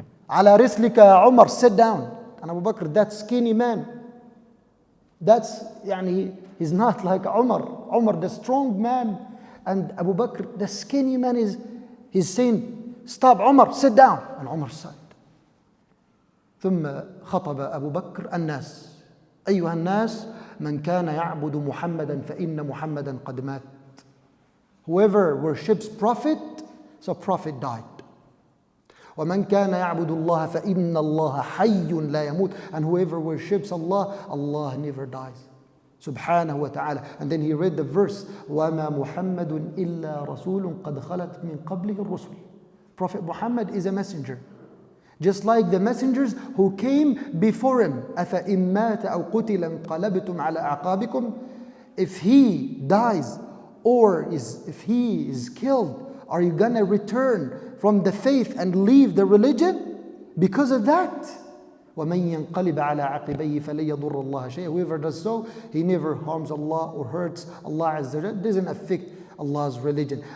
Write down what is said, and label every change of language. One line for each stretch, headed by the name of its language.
Arabic: على رسلك يا عمر,
English: sit down. And Abu Bakr, that skinny man, that's يعني he's not like Umar the strong man, and Abu Bakr the skinny man he's saying stop Umar, sit down, and Umar said.
Arabic: ثم خطب أبو بكر الناس أيها الناس من كان يعبد محمدا فإن محمدا قد مات.
English: Whoever worships prophet, so prophet died.
Arabic: ومن كان يعبد الله فإن الله حي لا يموت.
English: And whoever worships Allah, Allah never dies. Subhanahu wa ta'ala. And then he read the verse,
Arabic: وَمَا مُحَمَّدٌ إِلَّا رَسُولٌ قَدْ خَلَتْ مِنْ قَبْلِهِ الرُّسُلُ.
English: Prophet Muhammad is a messenger, just like the messengers who came before him.
Arabic: أَفَإِن مَّاتَ أَوْ قُتِلَ انقلبتم على أعقابكم.
English: If he dies or if he is killed, are you gonna return from the faith and leave the religion because of that?
Arabic: وَمَن يَنْقَلِبَ عَلَى عَقِبَيْهِ فَلَن يَضُرَّ اللَّهَ شَيْئًا.
English: Whoever does so, he never harms Allah or hurts Allah Azza wa Jalla, doesn't affect Allah's religion.